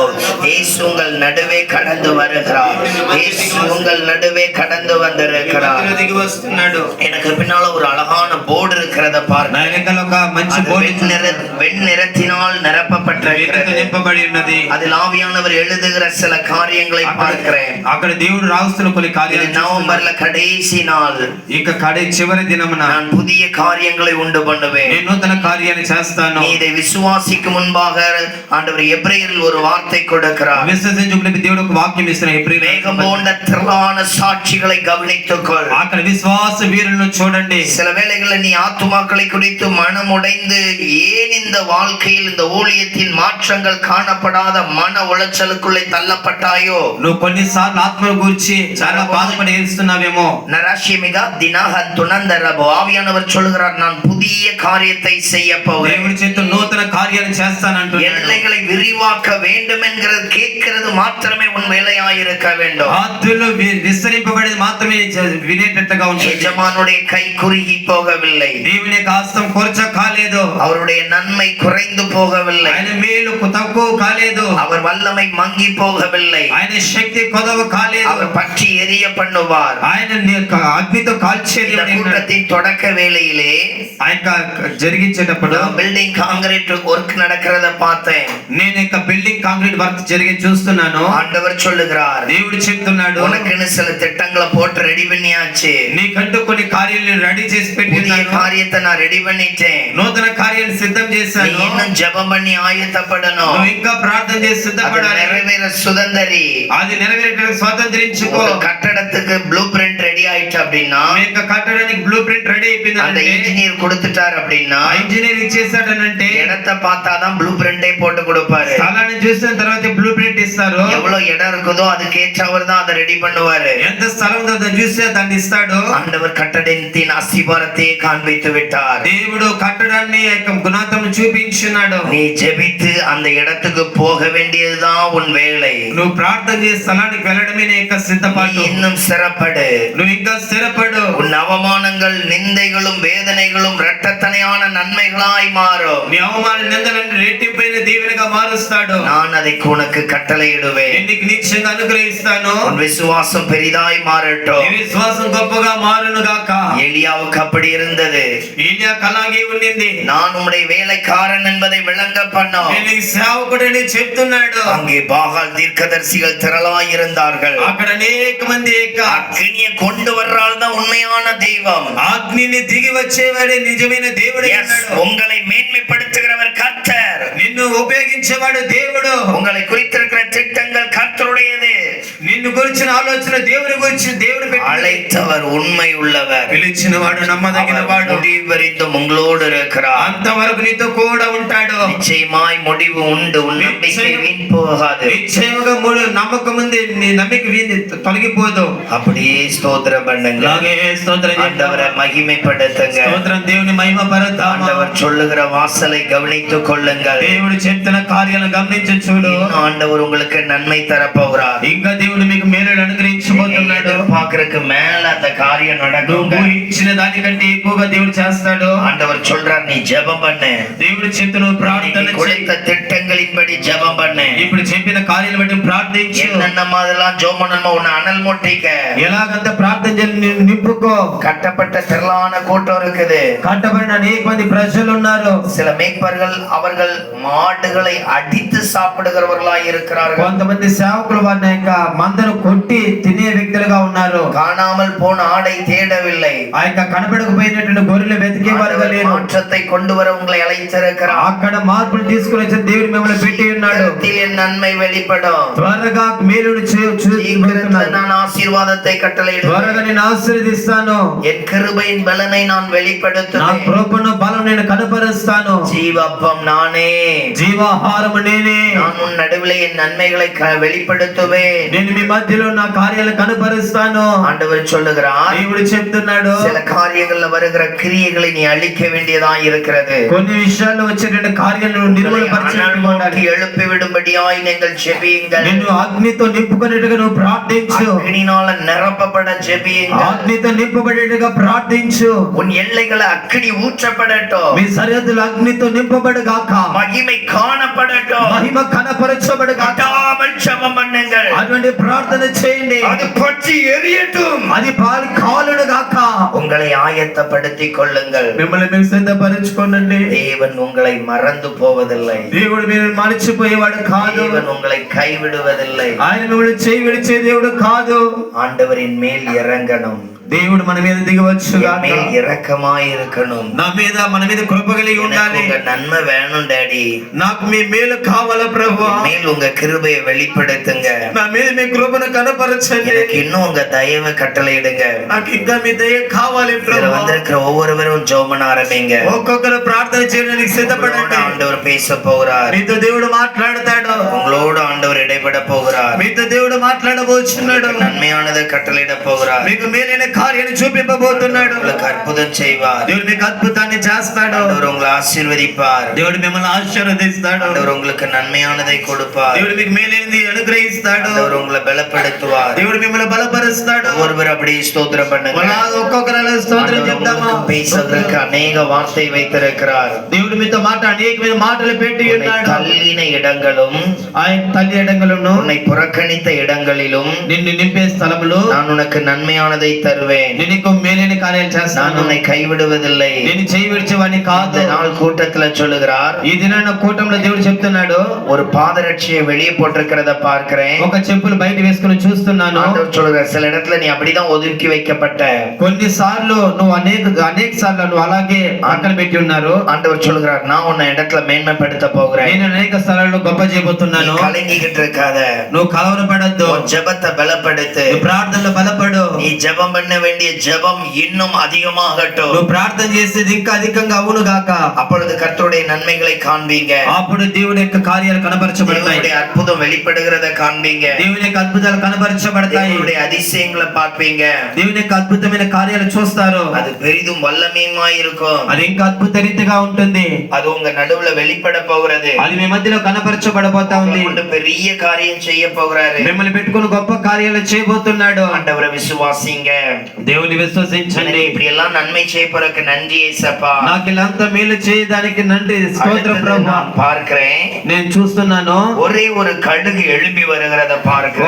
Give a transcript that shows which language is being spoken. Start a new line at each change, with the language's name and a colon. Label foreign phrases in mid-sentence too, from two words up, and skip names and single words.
Tamil: இயேசு உங்கள் நடுவே கடந்து வருகிறார். இயேசு உங்கள் நடுவே கடந்து வந்திருக்கிறார். எனக்கு பின்னால ஒரு அழகான போர்டு இருக்கிறத பாருங்க. வெண்ணிறத்தினால் நிரப்பப்பட்டிருக்கிறது. அதில் ஆவியானவர் எழுதுகிற சில காரியங்களை பார்க்கிறேன்.
Telugu: అక్కడ దేవుడు రాస్తున్న కొన్ని కార్యాలు. నవంబర్ల కడేసి నాள், ఇక కడే చివరి దినమున
Tamil: நான் புதிய காரியங்களை உண்டு பண்ணுவேன்.
Telugu: నేను నూతన కార్యాన్ని చేస్తాను.
Tamil: இதை விசுவாசிக்கு முன்பாக ஆண்டவர் எபிரேயரில் ஒரு வார்த்தை கொடுக்கிறார்.
Telugu: విశ్వసించుటకు దేవుడు ఒక వాక్యం ఇస్తున్న ఎబ్రీ
Tamil: மேகம் போன்ற திரளான சாட்சிகளை கவனித்துக்கொள்.
Telugu: అక్కడ విశ్వాస వీరులను చూడండి.
Tamil: சில வேளைகளில் நீ ஆத்துமாக்களை குறித்து மனம் உடைந்து ஏன் இந்த வாழ்க்கையில் இந்த ஊழியத்தின் மாற்றங்கள் காணப்படாத மன உளைச்சலுக்குள்ளே தள்ளப்பட்டாயோ?
Telugu: నువ్వు కొన్నిసార్లు ఆత్మల గురించి చాలా బాధపడి ఏడుస్తున్నావేమో. நராஷிமிகா தினாஹ துனந்தரபோ.
Tamil: ஆவியானவர் சொல்கிறார், நான் புதிய காரியத்தை செய்ய போகிறேன்.
Telugu: దేవుడి చేత నూతన కార్యాలు చేస్తానంటున్నాడు.
Tamil: எல்லைகளை விரிவாக்க வேண்டும் என்கிறது கேட்கிறது மாத்திரமே உன் வேலையாயிருக்க வேண்டும்.
Telugu: ఆత్మలు విస్తరింపబడేది మాత్రమే వినేటట్టుగా ఉంటుంది.
Tamil: எஜமானுடைய கை குறுகி போகவில்லை,
Telugu: దేవుని యొక్క హస్తం కొరచ కాలేదు,
Tamil: அவருடைய நன்மை குறைந்து போகவில்லை,
Telugu: ఆయన మేలు తక్కువ కాలేదు,
Tamil: அவர் வல்லமை மங்கி போகவில்லை,
Telugu: ఆయన శక్తి కొదవ కాలేదు,
Tamil: அவர் பற்றி எரிய பண்ணுவார்.
Telugu: ఆయన అగ్నితో కాల్చేది.
Tamil: கூட்டத்தின் தொடக்க வேளையிலே
Telugu: ఆయన జరిగించేటప్పుడు
English: building concrete work
Tamil: நடக்கிறத பார்த்தேன்.
Telugu: నేను ఇక
English: building concrete work
Telugu: జరిగి చూస్తున్నాను.
Tamil: ஆண்டவர் சொல்லுகிறார்,
Telugu: దేవుడు చెప్తున్నాడు,
Tamil: உனக்குன்னு சில திட்டங்களை போட்டு ரெடி பண்ணியாச்சு.
Telugu: నీకంటూ కొన్ని కార్యాలు రెడీ చేసి పెట్టినాను.
Tamil: காரியத்தை நான் ரெடி பண்ணிட்டேன்.
Telugu: నూతన కార్యాలు సిద్ధం చేశాను.
Tamil: நீ இன்னும் ஜெபம் பண்ணி ஆயத்தப்படணும்.
Telugu: నువ్వు ఇంకా ప్రార్థన చేసి సిద్ధపడాలి.
Tamil: நிறைவேற சுதந்தரி.
Telugu: అది నెరవేరడానికి స్వాతంత్రించుకో.
Tamil: கட்டடத்துக்கு
English: blue print
Tamil: ரெடி ஆயிடுச்சு அப்படின்னா,
Telugu: మీకు కట్టడానికి
English: blue print
Telugu: రెడీ అయిపోయింది
Tamil: அந்த
Telugu: అంటే,
Tamil: இன்ஜினியர் கொடுத்துட்டார் அப்படின்னா,
Telugu: ఇంజనీర్ ఇచ్చేసాడనంటే
Tamil: இடத்தை பார்த்தாதான்
English: blue print
Tamil: போட்டு கொடுப்பாரு.
Telugu: స్థలాన్ని చూసిన తర్వాత
English: blue print
Telugu: ఇస్తారు.
Tamil: எவ்வளவு இடம் இருக்குதோ அதுக்கு ஏற்றவர் தான் அதை ரெடி பண்ணுவாரு.
Telugu: ఎంత స్థలం ఉందో దాన్ని చూస్తే దాన్ని ఇస్తాడు.
Tamil: ஆண்டவர் கட்டடத்தின் அஸ்திபாரத்தை காண்பித்து விட்டார்.
Telugu: దేవుడు కట్టడాన్ని యొక్క గుణాత్మను చూపించున్నాడు.
Tamil: நீ ஜெபித்து அந்த இடத்துக்கு போக வேண்டியதுதான் உன் வேலை.
Telugu: నువ్వు ప్రార్థన చేసి స్థలానికి వెళ్ళడమే నీ యొక్క సిద్ధపాటు.
Tamil: நீ இன்னும் சிறப்படு.
Telugu: నువ్వు ఇంకా స్థిరపడు.
Tamil: உன் அவமானங்கள் நிந்தைகளும் வேதனைகளும் இரட்டத்தனையான நன்மைகளாய் மாறும்.
Telugu: నీ అవమాన నిందలను రెట్టింపైన దీవెనగా మారుస్తాడు.
Tamil: நான் அதை உனக்கு கட்டளையிடுவேன்.
Telugu: నేను నీకు నిశ్చయంగా అనుగ్రహిస్తాను.
Tamil: உன் விசுவாசம் பெரிதாய் மாறட்டும்.
Telugu: నీ విశ్వాసం గొప్పగా మారును గాక.
Tamil: எலியாவுக்கு அப்படி இருந்தது.
Telugu: ఏలియాకు అలాగే ఉండింది.
Tamil: நான் உம்முடைய வேலைக்காரன் என்பதை விளங்க பண்ணோம்.
Telugu: నేను ఈ సేవకుడని చెప్తున్నాడు.
Tamil: அங்கே பாகால் தீர்க்கதரிசிகள் திரளாய் இருந்தார்கள்.
Telugu: అక్కడ అనేక మంది
Tamil: அக்னியை கொண்டு வர்றால் தான் உண்மையான தெய்வம்.
Telugu: అగ్నిని దిగి వచ్చేవాడే నిజమైన దేవుడు.
Tamil: உங்களை மேன்மைப்படுத்துகிறவர் கர்த்தர்.
Telugu: నిన్ను ఉపయోగించేవాడు దేవుడు.
Tamil: உங்களை குறித்திருக்கிற திட்டங்கள் கர்த்தருடையது.
Telugu: నిన్ను గురించిన ఆలోచన దేవుని గురించి దేవుడు
Tamil: அழைத்தவர் உண்மை உள்ளவர்.
Telugu: పిలిచిన వాడు నమ్మదగిన వాడు.
Tamil: முடிவறிந்தும் உங்களோடு இருக்கிறார்.
Telugu: అంతవరకు నీతో కూడా ఉంటాడు.
Tamil: நிச்சயமாய் முடிவு உண்டு. உன் நம்பிக்கை வீண் போகாது.
Telugu: నిశ్చయముగా నమ్మకం ఉంది. నీ నమ్మిక తొలగిపోదు.
Tamil: அப்படியே ஸ்தோத்திரம் பண்ணுங்க.
Telugu: అలాగే స్తోత్రం
Tamil: ஆண்டவரை மகிமைப்படுத்துங்க.
Telugu: స్తోత్రం దేవుని మహిమ పరతామ.
Tamil: ஆண்டவர் சொல்லுகிற வாசலை கவனித்துக் கொள்ளுங்கள்.
Telugu: దేవుడు చెప్తున్న కార్యాలను గమనించి చూడు.
Tamil: ஆண்டவர் உங்களுக்கு நன்மை தரப்போகிறார்.
Telugu: ఇంకా దేవుడు మీకు మేలు అనుగ్రహించబోతున్నాడు.
Tamil: பார்க்கறதுக்கு மேல அந்த காரியம் நடக்கும்.
Telugu: ఊహించిన దానికంటే ఎక్కువగా దేవుడు చేస్తాడు.
Tamil: ஆண்டவர் சொல்றார், நீ ஜெபம் பண்ணு.
Telugu: దేవుడు చెప్తున్న ప్రార్థన
Tamil: கொடுத்த திட்டங்களின்படி ஜெபம் பண்ணு.
Telugu: ఇప్పుడు చెప్పిన కార్యాలను బట్టి ప్రార్థించు.
Tamil: என்னென்ன மாதிரிலாம் ஜெபம் பண்ணணுமோ உன்னை அனல் மூட்டிக்க.
Telugu: ఎలాగంత ప్రార్థన చేసి నింపుకో.
Tamil: கட்டப்பட்ட திரளான கூட்டம் இருக்குது.
Telugu: కట్టబడిన అనేక మంది ప్రజలు ఉన్నారు.
Tamil: சில மேய்ப்பர்கள் அவர்கள் மாடுகளை அடித்து சாப்பிடுகிறவர்களாய் இருக்கிறார்கள்.
Telugu: కొంతమంది సేవకులు వారి యొక్క మందను కొట్టి తిని తినే వ్యక్తులుగా ఉన్నారు.
Tamil: காணாமல் போன ஆடை தேடவில்லை.
Telugu: ఆ యొక్క కనపడకపోయినటువంటి గొర్రెలు వెతికే వారుగా
Tamil: ஆண்டவர்
Telugu: లేరు.
Tamil: மாற்றத்தை கொண்டு வர உங்களை அழைத்திருக்கிறார்.
Telugu: అక్కడ మార్పులు తీసుకుని వచ్చే దేవుడు మిమ్మల్ని పెట్టి ఉన్నాడు.
Tamil: சீக்கிரத்தில் என் நன்மை வெளிப்படும்.
Telugu: త్వరగా మేలును
Tamil: சீக்கிரத்தில் நான் ஆசீர்வாதத்தை கட்டளையிடுவேன்.
Telugu: త్వరగా నేను ఆశీర్వదిస్తాను.
Tamil: என் கிருபையின் பலனை நான்
Telugu: నా
Tamil: வெளிப்படுத்துவேன்.
Telugu: కృపను బలం నేను కనపరుస్తాను.
Tamil: ஜீவப்பம் நானே,
Telugu: జీవాహారము నేనే.
Tamil: நான் உன் நடுவிலே என் நன்மைகளை வெளிப்படுத்துவேன்.
Telugu: నేను మీ మధ్యలో నా కార్యాలు కనపరుస్తాను.
Tamil: ஆண்டவர் சொல்லுகிறார்,
Telugu: దేవుడు చెప్తున్నాడు,
Tamil: சில காரியங்கள்ல வருகிற கிரியைகளை நீ அழிக்க வேண்டியதா இருக்கிறது.
Telugu: కొన్ని విషయాల్లో వచ్చేటువంటి కార్యాలను నిర్మూలపరచాలి.
Tamil: எழுப்பி விடும்படியாய் நீங்கள் ஜெபியுங்கள்.
Telugu: నిన్ను అగ్నితో నింపుకునేట్టుగా నువ్వు ప్రార్థించు.
Tamil: அக்கினினால நிரப்பப்பட ஜெபியுங்கள்.
Telugu: అగ్నితో నింపబడేట్టుగా ప్రార్థించు.
Tamil: உன் எல்லைகளை அக்கினி ஊற்றப்படட்டும்.
Telugu: మీ సరిహద్దులు అగ్నితో నింపబడుగాక.
Tamil: மகிமை காணப்படட்டும்.
Telugu: మహిమ కనపరచబడుగాక.
Tamil: விடாமல் ஜெபம் பண்ணுங்கள்.
Telugu: అటువంటి ప్రార్థన చేయండి.
Tamil: அது பற்றி எரியட்டும்.
Telugu: అది కాలుడుగాక.
Tamil: உங்களை ஆயத்தப்படுத்திக் கொள்ளுங்கள்.
Telugu: మిమ్మల్ని మీరు సిద్ధపరచుకోనండి.
Tamil: தேவன் உங்களை மறந்து போவதில்லை.
Telugu: దేవుడు మీరు మర్చిపోయేవాడు కాదు.
Tamil: தேவன் உங்களை கைவிடுவதில்லை.
Telugu: ఆయన మిమ్మల్ని చేయి విడిచే దేవుడు కాదు.
Tamil: ஆண்டவரின் மேல் இறங்கணும்.
Telugu: దేవుడు మన మీద దిగవచ్చు.
Tamil: என் மேல் இரக்கமாய் இருக்கணும்.
Telugu: నా మీద మన మీద కృప కలిగి ఉండాలి.
Tamil: உங்க நன்மை வேணும் டாடி.
Telugu: నాకు మీ మేలు కావాలా ప్రభువా.
Tamil: மேல் உங்க கிருபையை வெளிப்படுத்துங்க.
Telugu: నా మీద మీ కృపను కనపరచండి.
Tamil: எனக்கு இன்னும் உங்க தயவை கட்டளையிடுங்க.
Telugu: నాకు ఇంకా మీ దయ కావాలి
Tamil: இதுல
Telugu: ప్రభువా.
Tamil: வந்திருக்கிற ஒவ்வொருவரும் ஜெபம் பண்ண ஆரம்பிங்க.
Telugu: ఒక్కొక్కరు ప్రార్థన చేయడానికి సిద్ధపడండి.
Tamil: ஆண்டவர் பேச போகிறார்.
Telugu: మీతో దేవుడు మాట్లాడతాడు.
Tamil: உங்களோடு ஆண்டவர் இடைப்பட போகிறார்.
Telugu: మీతో దేవుడు మాట్లాడబోతున్నాడు.
Tamil: நன்மையானதை கட்டளையிட போகிறார்.
Telugu: మీకు మేలైన కార్యాన్ని చూపింపబోతున్నాడు.
Tamil: உங்களுக்கு அற்புதம் செய்வார்.
Telugu: దేవుడు మీకు అద్భుతాన్ని చేస్తాడు.
Tamil: ஆண்டவர் உங்களை ஆசீர்வதிப்பார்.
Telugu: దేవుడు మిమ్మల్ని ఆశీర్వదిస్తాడు.
Tamil: ஆண்டவர் உங்களுக்கு நன்மையானதை கொடுப்பார்.
Telugu: దేవుడు మీకు మేలైనది అనుగ్రహిస్తాడు.
Tamil: ஆண்டவர் உங்களை பலப்படுத்துவார்.
Telugu: దేవుడు మిమ్మల్ని బలపరుస్తాడు.
Tamil: ஒருவர் அப்படி ஸ்தோத்திரம் பண்ணுங்க.
Telugu: ఒక్కొక్కరు స్తోత్రం చెప్తామా.
Tamil: உங்களுக்கு பேசுவதற்கு அநேக வார்த்தை வைத்திருக்கிறார்.
Telugu: దేవుడు మీతో మాట అనేకమైన మాటలు పెట్టి ఉన్నాడు.
Tamil: தள்ளின இடங்களும்
Telugu: ఆయన తల్లి ఎడంగలను
Tamil: உன்னை புறக்கணித்த இடங்களிலும்
Telugu: నిన్ను నింపే స్థలములో
Tamil: நான் உனக்கு நன்மையானதை தருவேன்.
Telugu: నేను నీకు మేలైన కార్యాలు
Tamil: நான்
Telugu: చేస్తాను.
Tamil: உன்னை கைவிடுவதில்லை.
Telugu: నేను చేయి విడిచేవాడిని కాదు.
Tamil: இந்த நாள் கூட்டத்துல சொல்லுகிறார்.
Telugu: ఈ దినాన కూటంలో దేవుడు చెప్తున్నాడు,
Tamil: ஒரு பாதரட்சியை வெளியே போட்டிருக்கிறத பார்க்கிறேன்.
Telugu: ఒక చెప్పులు బయట వేసుకుని చూస్తున్నాను.
Tamil: ஆண்டவர் சொல்லுகிறார், சில இடத்துல நீ அப்படிதான் ஒதுக்கி வைக்கப்பட்ட.
Telugu: కొన్ని సార్లు నువ్వు అనేక సార్లు నువ్వు అలాగే పక్కన పెట్టి ఉన్నారు.
Tamil: ஆண்டவர் சொல்லுகிறார், நான் உன்னை இடத்துல மேன்மைப்படுத்த போகிறேன்.
Telugu: నేను అనేక స్థలాల్లో గొప్ప చేయబోతున్నాను.
Tamil: நீ கலங்கிக்கிட்டு இருக்காத.
Telugu: నువ్వు కలవరపడద్దు.
Tamil: உன் ஜெபத்தை பலப்படுத்து.
Telugu: నువ్వు ప్రార్థనలో బలపడు.
Tamil: நீ ஜெபம் பண்ண வேண்டிய ஜெபம் இன்னும் அதிகமாகட்டும்.
Telugu: నువ్వు ప్రార్థన చేసేది ఇంకా అధికంగా అవును గాక.
Tamil: அப்பொழுது கர்த்தருடைய நன்மைகளை காண்பீங்க.
Telugu: అప్పుడు దేవుడి యొక్క కార్యాలు కనపరచబడతాయి.
Tamil: தேவனுடைய அற்புதம் வெளிப்படுகிறத காண்பீங்க.
Telugu: దేవుని యొక్క అద్భుతాలు కనపరచబడతాయి.
Tamil: தேவனுடைய அதிசயங்களை பார்ப்பீங்க.
Telugu: దేవుని యొక్క అద్భుతమైన కార్యాలు చూస్తారు.
Tamil: அது பெரிதும் வல்லமையுமாய் இருக்கும்.
Telugu: అది ఇంకా అద్భుత రీతిగా ఉంటుంది.
Tamil: அது உங்க நடுவுல வெளிப்பட போகிறது.
Telugu: అది మీ మధ్యలో కనపరచబడబోతా ఉంది.
Tamil: உங்களை பெரிய காரியம் செய்ய போகிறாரு.
Telugu: మిమ్మల్ని పెట్టుకుని గొప్ప కార్యాలు చేయబోతున్నాడు.
Tamil: ஆண்டவரை விசுவாசிங்க.
Telugu: దేవుని విశ్వసించండి.
Tamil: இப்படி எல்லாம் நன்மை செய்ய போறதுக்கு நன்றி ஏசப்பா.
Telugu: నాకు ఇలాంత మేలు చేయడానికి నండి స్తోత్రం ప్రభువా.
Tamil: நான் பார்க்கிறேன்.
Telugu: నేను చూస్తున్నాను.
Tamil: ஒரே ஒரு கழுகு எழும்பி வருகிறத பார்க்கிறேன்.